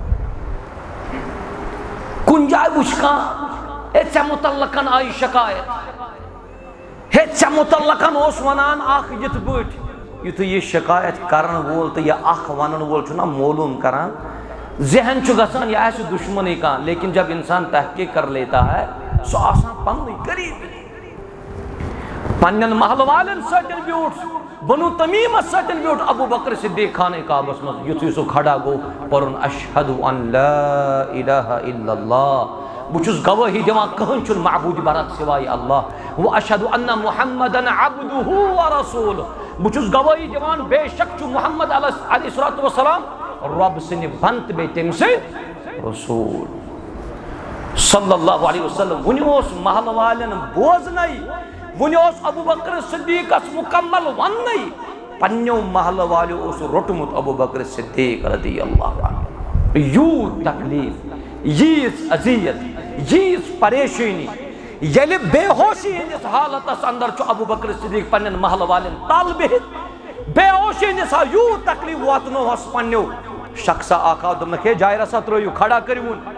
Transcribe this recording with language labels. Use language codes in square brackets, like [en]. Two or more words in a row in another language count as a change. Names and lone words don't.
[ks] کُنہِ جایہِ وٕچھ کانٛہہ ہے ژےٚ مُتعلقن آیہِ شکایت، ہے ژےٚ مُتعلقن اوس ونان اکھ یِتھ پٲٹھۍ. یُتھُے یہِ شکایت کرن وول تہٕ یہِ اکھ ونن وول چھُنہ معلوم کران، ذہن چھُ گژھان یہِ آسہِ دشمنٕے کانٛہہ. [ur] لیکن جب انسان تحقیق کر لیتا ہے [ks] سُہ آسان پننُے قریٖب. پننٮ۪ن محلہٕ والٮ۪ن سۭتۍ بیوٗٹھ، بنو تمیٖمس سۭتۍ بیوٗٹھ ابو بکر صدیق خانہ کعبس منٛز. یُتھُے سُہ کھڑا گوٚو پوٚرُن [ar] اشہدُ ان لا الہ الا اللہ، [ks] بہٕ چھُس گوٲہی دِوان کٕہٕنۍ چھُنہٕ معبوٗدِ برحق سوائے اللہ، [ar] و اشہدُ ان محمدن عبدہ ورسولہ، [ks] بہٕ چھُس گوٲہی دِوان بے شک چھُ محمد [ar] علیہ الصلوۃ والسلام [ks] رۄب سٕنٛدِ بنٛد تہٕ بیٚیہِ تٔمۍ سٕنٛدۍ رسوٗل [ar] صلی اللہ علیہ وسلم. [ks] وُنہِ اوس محلہٕ والٮ۪ن بوزنَے، وُنہِ اوس ابو بکر صدیقس مکمل وننَے، پننیو محلہٕ والیو اوس روٚٹمُت ابو بکر صدیق [ar] رضی اللہ عنہ. [ks] یوٗت تکلیٖف، ییٖژ اذیت، ییٖژ پریشٲنی، ییٚلہِ بے ہوشی ہٕنٛدِس حالتس اندر چھُ ابو بکر صدیق پننٮ۪ن محلہٕ والٮ۪ن تل بِہِتھ بے ہوشی ہٕنٛدِس یوٗت تکلیٖف واتنوہس پننیو شخصا اکھ آو دوٚپنکھ ہے جایہِ رسا ترٲیِو کھڑا کٔرِوُن.